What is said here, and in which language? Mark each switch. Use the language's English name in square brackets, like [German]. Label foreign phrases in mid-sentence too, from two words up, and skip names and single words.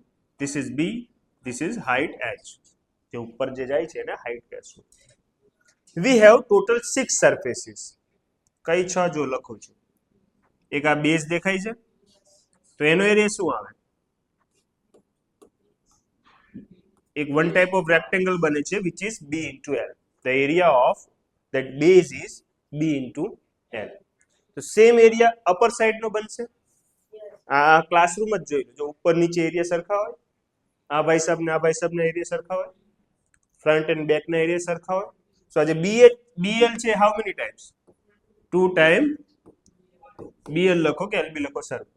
[English] This is B, this is height H. [Gujarati] જે ઉપર જે જાય છે એને હાઈટ કહેશું. [English] We have total 6 surfaces. [Gujarati] કઈ 6 જો લખું છું. એક આ બેઝ દેખાય છે તો એનો એરિયા શું આવે? [English] એક one type of rectangle [Gujarati] બને છે [English] which is B into L. The area of that base is B into L. [Gujarati] તો [English] same area upper side [Gujarati] નો બનશે. આ ક્લાસરૂમ જ જોઈ લો, જો ઉપર નીચે એરિયા સરખા હોય, આ ભાઈ સાહેબ ને આ ભાઈ સાહેબ ના એરિયા સરખા હોય, [English] front and back [Gujarati] ના એરિયા સરખા હોય. સો આજે BL છે, [English] how many times? [Gujarati] 2 ટાઈમ BL લખો કે LB લખો સરખું.